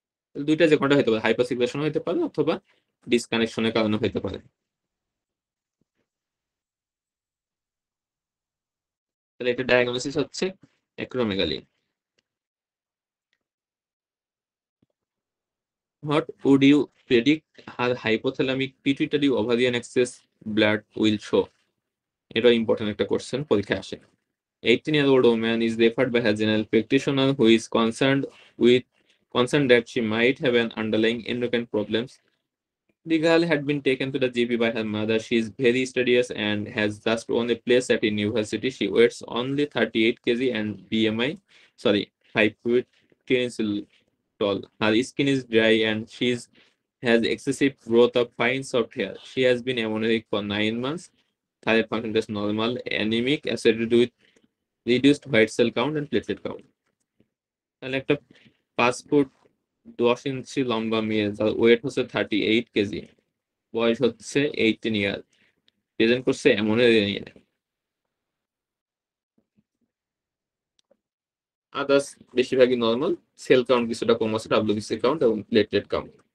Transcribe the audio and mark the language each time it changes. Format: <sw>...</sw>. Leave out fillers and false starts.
<bn>তাহলে দুইটা যে কোনটা হতে পারে, হাইপার সিক্রেশন হতে পারে অথবা ডিসকানেকশনের কারণে হতে পারে। তাহলে এটা ডায়াগনোসিস হচ্ছে acromegaly.</bn> <en>What would you predict how hypothalamic pituitary ovarian axis blood will show?</en> <bn>এটা ইম্পর্টেন্ট একটা কোশ্চেন, পরীক্ষায় আসে।</bn> <en>18-year-old woman is referred by her general practitioner who is concerned that she might have an underlying endocrine problems. The girl had been taken to the GP by her mother. She is very studious and has just won a place at a university. She weighs only 38 kg and BMI, sorry, 5 feet 10 inches tall. Her skin is dry and she's has excessive growth of fine soft hair. She has been amniotic for 9 months. Thyroid function is normal, anemic, associated with reduced white cell count and platelet count.</en> <bn>তাহলে একটা 5 foot 10 ইঞ্চি লম্বা মেয়ে, যার wait হচ্ছে 38 KG, বয়স হচ্ছে 18 ইয়ার, present করছে ammonia. Others বেশিরভাগই নর্মাল, সেল কাউন্ট কিছুটা কম আছে, ডাব্লিউবিসি কাউন্ট এবং প্লেটলেট কাউন্ট।</bn>